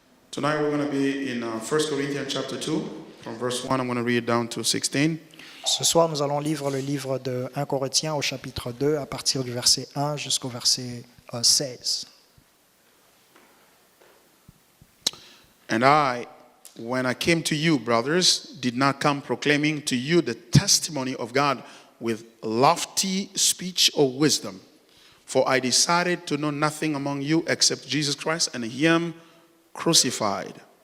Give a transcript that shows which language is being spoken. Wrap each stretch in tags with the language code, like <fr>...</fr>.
<en>Tonight we're going to be in 1 Corinthians chapter 2, from verse 1, I'm going to read down to 16.</en> <fr>Ce soir, nous allons lire le livre de 1 Corinthiens au chapitre 2, à partir du verset 1 jusqu'au verset 16.</fr> <en>And I, when I came to you, brothers, did not come proclaiming to you the testimony of God with lofty speech or wisdom. For I decided to know nothing among you except Jesus Christ and Him crucified.</en>